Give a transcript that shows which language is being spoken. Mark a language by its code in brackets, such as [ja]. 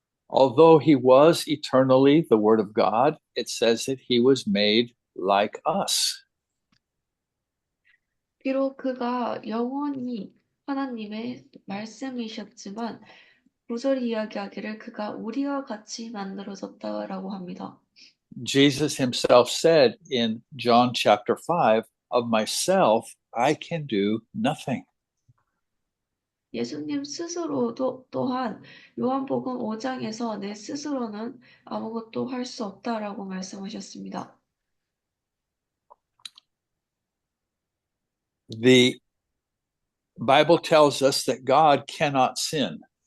[en] Although he was eternally the Word of God, it says that he was made like us. [ko] 비록 그가 영원히 하나님의 말씀이셨지만 구절이 이야기하기를 그가 우리와 같이 만들어졌다라고 합니다. [en] Jesus himself said in John chapter 5, of myself I can do nothing. [ko] 예수님 스스로도 또한 요한복음 5장에서 내 스스로는 아무것도 할 수 없다라고 말씀하셨습니다. [en] The Bible tells us that God cannot sin.